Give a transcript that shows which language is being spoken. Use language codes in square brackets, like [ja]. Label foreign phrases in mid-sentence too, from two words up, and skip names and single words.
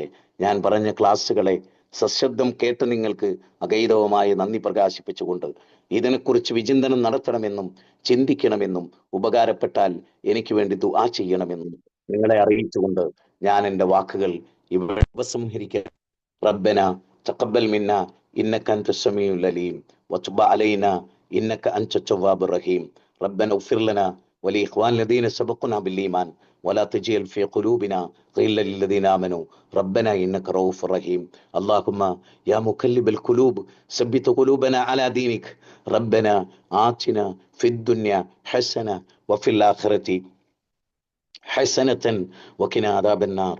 [ml] ഞാൻ പറഞ്ഞ ക്ലാസ്സുകളെ സശബ്ദം കേട്ട് നിങ്ങൾക്ക് അഗൈതവമായ നന്ദി പ്രകാശിപ്പിച്ചുകൊണ്ട് ഇതിനെക്കുറിച്ച് വിചിന്തനം നടത്തണമെന്നും ചിന്തിക്കണമെന്നും ഉപകാരപ്പെട്ടാൽ എനിക്ക് വേണ്ടി ദുആ ചെയ്യണമെന്നും നിങ്ങളെ അറിയിച്ചുകൊണ്ട് ഞാൻ എൻ്റെ വാക്കുകൾ ഇവിടെ ഉപസംഹരിക്കാൻ. [ar] ربنا تقبل منا إنك أنت السميع العليم وتب علينا إنك أنت التواب الرحيم. ربنا اغفر لنا ولإخواننا الذين سبقونا بالإيمان ولا تجعل في قلوبنا غلا للذين آمنوا ربنا إنك رؤوف رحيم. اللهم يا مقلب القلوب ثبت قلوبنا على دينك. ربنا آتنا في الدنيا حسنة وفي الآخرة حسنة وقنا عذاب النار.